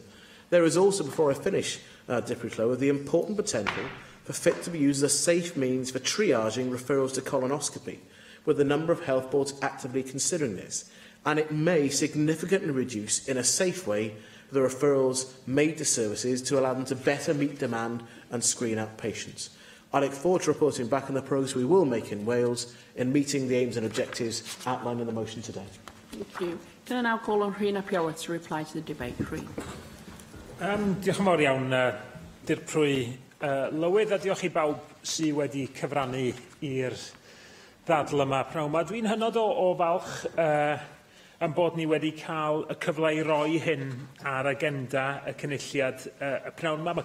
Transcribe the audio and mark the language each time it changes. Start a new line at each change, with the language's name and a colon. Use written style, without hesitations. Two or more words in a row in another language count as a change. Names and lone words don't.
English: There is also, before I finish, Deputy Clower, the important potential for FIT to be used as a safe means for triaging referrals to colonoscopy, with a number of health boards actively considering this, and it may significantly reduce, in a safe way, the referrals made to services to allow them to better meet demand and screen out patients. I look forward to reporting back on the progress we will make in Wales in meeting the aims and objectives outlined in the motion today. Thank you. Can I now call on Rhys Iorwerth to reply to the debate, Rhys?
Welsh: Diolch yn fawr iawn, Dirprwy Lywydd, a diolch I bawb sydd wedi cyfrannu i'r ddadl yma pnawn yma. Dwi'n hynod o falch am bod ni wedi cael y cyfle I roi hyn ar agenda y cynulliad y pnawn yma.